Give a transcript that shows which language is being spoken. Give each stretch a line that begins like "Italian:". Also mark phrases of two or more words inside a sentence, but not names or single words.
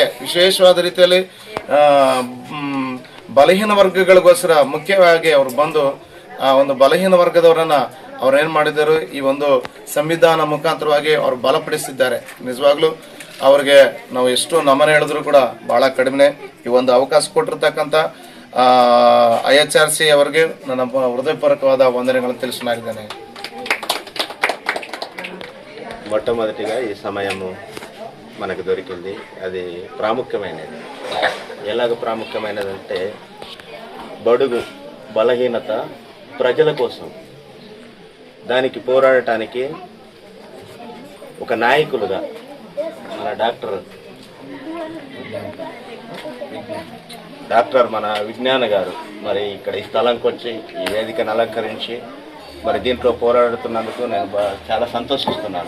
Kannada: ವಿಶೇಷವಾದ ರೀತಿಯಲ್ಲಿ ಬಲಹೀನ ವರ್ಗಗಳಿಗೋಸ್ಕರ ಮುಖ್ಯವಾಗಿ ಅವರು ಬಂದು ಆ ಒಂದು ಬಲಹೀನ ವರ್ಗದವರನ್ನು ಅವ್ರೇನು ಮಾಡಿದರು, ಈ ಒಂದು ಸಂವಿಧಾನ ಮುಖಾಂತರವಾಗಿ ಅವರು ಬಲಪಡಿಸಿದ್ದಾರೆ. ನಿಜವಾಗ್ಲೂ ಅವ್ರಿಗೆ ನಾವು ಎಷ್ಟು ನಮನ ಹೇಳಿದ್ರು ಕೂಡ ಭಾಳ ಕಡಿಮೆ. ಈ ಒಂದು ಅವಕಾಶ ಕೊಟ್ಟಿರ್ತಕ್ಕಂಥ IHRC ಅವರಿಗೆ ನನ್ನ హృదయపూర్వకವಾದ వందనಗಳನ್ನು తెలుసుకున్నాను.
Telugu: మొట్టమొదటిగా ఈ సమయము మనకు దొరికింది. అది ప్రాముఖ్యమైనది. ఎలాగ ప్రాముఖ్యమైనదంటే బడుగు బలహీనత ప్రజల కోసం దానికి పోరాడటానికి ఒక నాయకులుగా మన డాక్టర్ మన విజ్ఞాన గారు మరి ఇక్కడ ఈ స్థలంకి వచ్చి ఈ వేదికను అలంకరించి మరి దీంట్లో పోరాడుతున్నందుకు నేను చాలా సంతోషిస్తున్నాను.